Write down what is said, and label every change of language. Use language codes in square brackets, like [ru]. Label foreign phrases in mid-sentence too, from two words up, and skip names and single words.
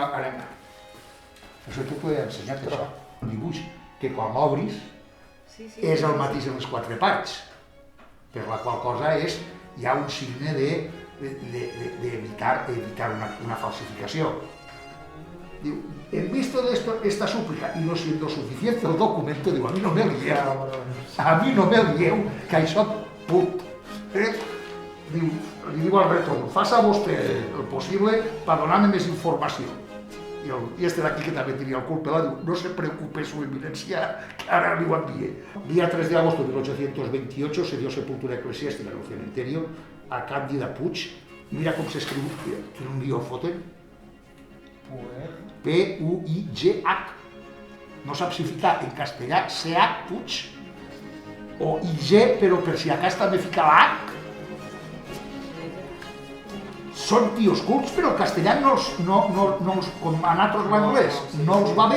[ca] Això t'ho he ensenyat, això, un dibuix, que quan l'obris és el mateix en les 4 parts, per la qual cosa hi ha un signe d'evitar una falsificació. Diu, [es] en visto de esta súplica y no siendo suficiente el documento, digo, [ca] a mi no me lieu, que això put. Diu, li diu al retorn, faça vostè el possible per donar-me més informació. I este d'aquí, que també tenia el culpa, diu, [es] no se preocupe su eminencia, [ca] que ara li ho envié. [es] Día 3 de agosto de 1828 se dio sepultura eclesiástica en el cementerio a Càndida Puig. [ca] Mira com s'escriu, quin guió foten. P-U-I-G-H. No saps si ficar en castellà C-H, Puig, o I-G, però per si a cas també fica la H. Són tios cults, però el castellà com a nosaltres l'anglès, no els va bé.